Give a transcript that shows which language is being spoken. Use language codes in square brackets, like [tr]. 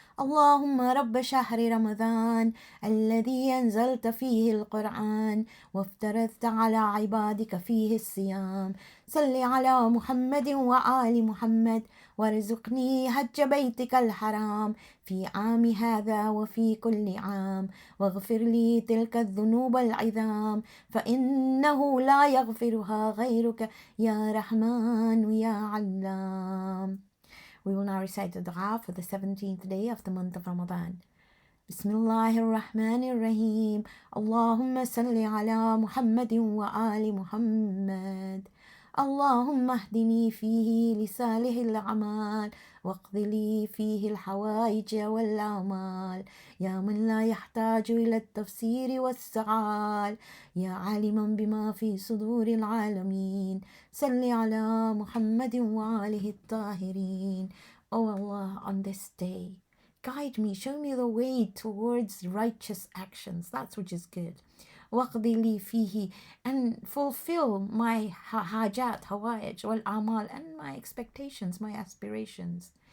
[ar] اللهم رب شهر رمضان الذي أنزلت فيه القرآن وافترضت على عبادك فيه الصيام صل على محمد وآل محمد وارزقني حج بيتك الحرام في عام هذا وفي كل عام واغفر لي تلك الذنوب العظام فإنه لا يغفرها غيرك يا رحمن يا علام. [en] We will now recite the dua for the 17th day of the month of Ramadan. [ar] بسم الله الرحمن الرحيم. اللهم صل على محمد وآل محمد. اللهم اهدني فيه لصالح الأعمال. واقض لي فيه الحوائج والآمال يا من لا يحتاج إلى التفسير والسعال يا عالما بما في صدور العالمين صل على محمد وآله الطاهرين. [en] O Allah, on this day, guide me, show me the way towards righteous actions, that which is good. [ar] وَقْضِ لِي فِيهِ, [en] and fulfill my hajat, [ar] hawaij, wal amal, [en] and my expectations, my aspirations.